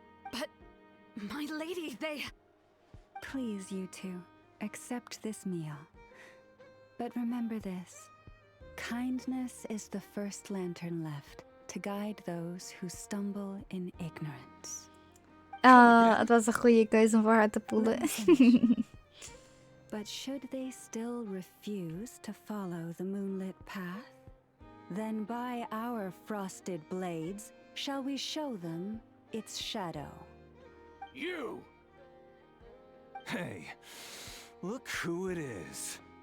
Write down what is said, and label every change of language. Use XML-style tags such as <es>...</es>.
<en>But, my lady, they... Please, you two, accept this meal. But remember this. Kindness is the first lantern left to guide those who stumble in ignorance.</en> <nl>Het was een goede keuze om voor haar te poelen.</nl> <en>But should they still refuse to follow the moonlit path, then by our frosted blades shall we show them its shadow. You! Hey, look who it is.</en>